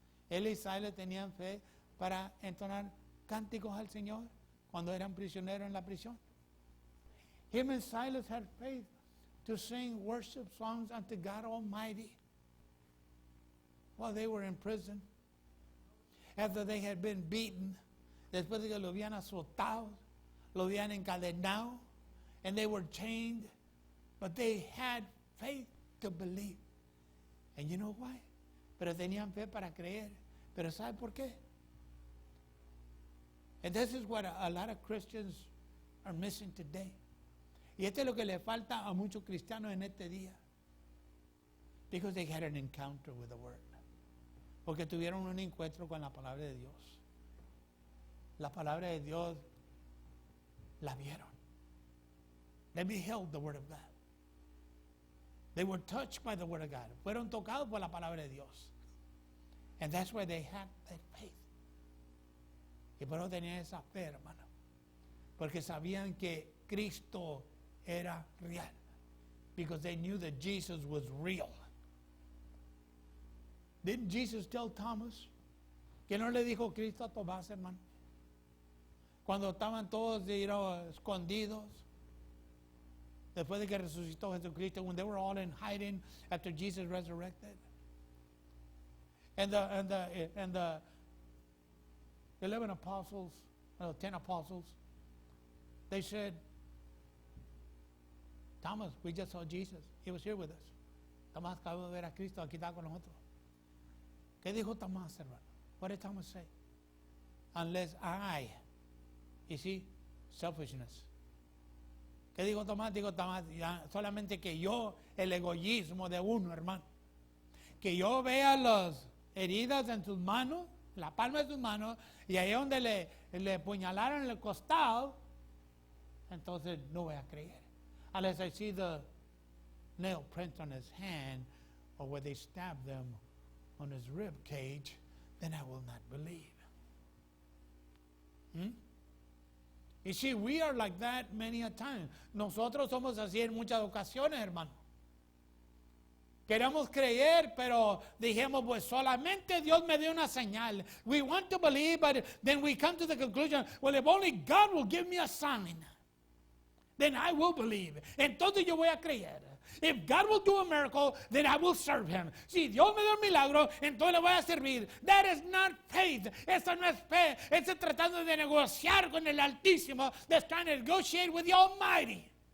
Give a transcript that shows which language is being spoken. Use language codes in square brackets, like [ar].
[es] Él y Silas tenían fe para entonar cánticos al Señor cuando eran prisioneros en la prisión. [en] Him and Silas had faith to sing worship songs unto God Almighty while they were in prison. After they had been beaten, [es] después de que lo habían azotado, lo habían encadenado, [en] and they were chained, but they had faith to believe. And you know why? [es] Pero tenían fe para creer. Pero ¿sabe por qué? [en] And this is what a lot of Christians are missing today. [es] Y esto es lo que le falta a muchos cristianos en este día. [en] Because they had an encounter with the Word. [es] Porque tuvieron un encuentro con la palabra de Dios. La palabra de Dios la vieron. [en] They beheld the word of God. They were touched by the word of God. [es] Fueron tocados por la palabra de Dios. [en] And that's why they had that faith. [es] Y por eso tenían esa fe, hermano. Porque sabían que Cristo era real. [en] Because they knew that Jesus was real. Didn't Jesus tell Thomas? [es] Que no le dijo Cristo a Tomás, hermano. Cuando estaban todos escondidos. Después de que resucitó Jesucristo. [en] When they were all in hiding after Jesus resurrected. And the 11 apostles, 10 apostles, they said, Thomas, we just saw Jesus. He was here with us. [es] Tomás acabó de ver a Cristo, aquí está con nosotros. ¿Qué dijo Tomás, hermano? [en] What did Thomas say? Unless I, you see, selfishness. [es] ¿Qué dijo Tomás? Dijo Tomás, solamente que yo, el egoísmo de uno, hermano. Que yo vea las heridas en sus manos, la palma de sus manos, y ahí donde le puñalaron en el costado, entonces no voy a creer. [en] Unless I see the nail print on his hand, or where they stabbed them on his rib cage, then I will not believe. You see, we are like that many a time. [es] Nosotros somos así en muchas ocasiones, hermano. Queremos creer, pero dijimos, pues solamente Dios me dio una señal. [en] We want to believe, but then we come to the conclusion, well, if only God will give me a sign, then I will believe. [es] Entonces yo voy a creer. [en] If God will do a miracle, then I will serve Him. [es] Si Dios me da un milagro, entonces le voy a servir. [en] That is not faith. [es] Esa no es fe. Es tratando de negociar con el Altísimo. [en] That's trying to negotiate with the Almighty.